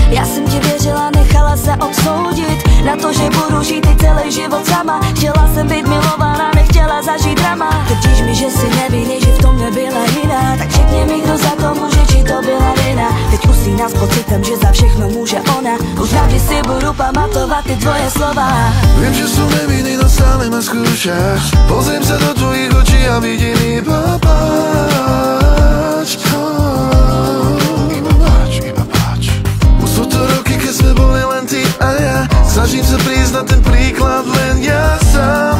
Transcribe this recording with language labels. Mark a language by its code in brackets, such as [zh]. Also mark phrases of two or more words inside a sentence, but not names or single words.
[cs] Já jsem ti věřila, nechala se obsoudit na to, že budu žít i celý život sama. Chtěla jsem být milována, nechtěla zažít drama. Tvrdíš mi, že jsi nevinný, že v tom nebyla jiná, tak řekni mi, kdo za to může, či to byla vina. Teď usíná s pocitem, že za všechno může ona. Už navždy si budu pamatovat ty tvoje slova. [sk] Vím, že som nevinný, no stále ma skúšaš. Pozriem sa do tvojich očí a vidím iba pláč. Iba pláč. Už sú to roky, keď sme boli len ty a ja. Snažím sa prísť na ten príklad len ja sám.